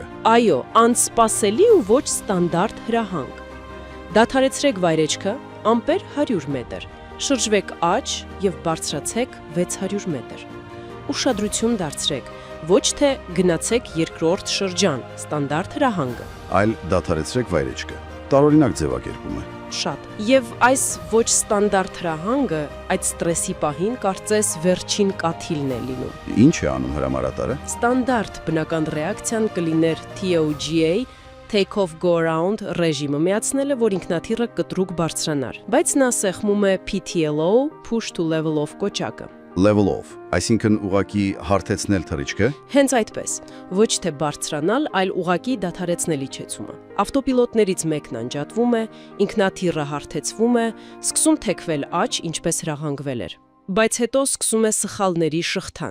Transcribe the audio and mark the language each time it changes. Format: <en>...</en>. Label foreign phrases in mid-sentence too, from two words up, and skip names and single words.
<hy>այո, անսպասելի ու ոչ ստանդարտ հրահանգ։ Դադարեցրեք վայրեջքը, ամպեր 100 մետր, շրջվեք աջ եւ բարձրացեք 600 մետր։ Ուշադրություն դարձրեք, ոչ թե գնացեք երկրորդ շրջան, ստանդարտ հրահանգը։ Այլ դադարեցրեք վայրեջքը։ Տարօրինակ ձևակերպում է։ Շատ։ Եվ այս ոչ ստանդարտ հրահանգը այդ ստրեսի պահին կարծես վերջին կաթիլն է լինում։ Ինչ է անում հրամանատարը։ Ստանդարտ բնական ռեակցիան կլիներ TOGA,</hy> <en>Take off go around</en> <hy>ռեժիմը միացնելը, որ ինքնաթիռը կտրուկ բարձրանար։ Բայց նա սեղմում է PTLO,</hy> <en>Push to level off</en> <hy>կոչակը։</hy> <en>level off,</en> <hy>այսինքն ուղակի հարթեցնել թռիչքը։ Հենց այդպես, ոչ թե բարձրանալ, այլ ուղակի դադարեցնել իջեցումը։ Ավտոպիլոտներից մեկն անջատվում է, ինքնաթիռը հարթեցվում է, սկսում թեքվել աջ, ինչպես հրահանգվել էր։ Բայց հետո սկսում է սխալների շղթան։</hy>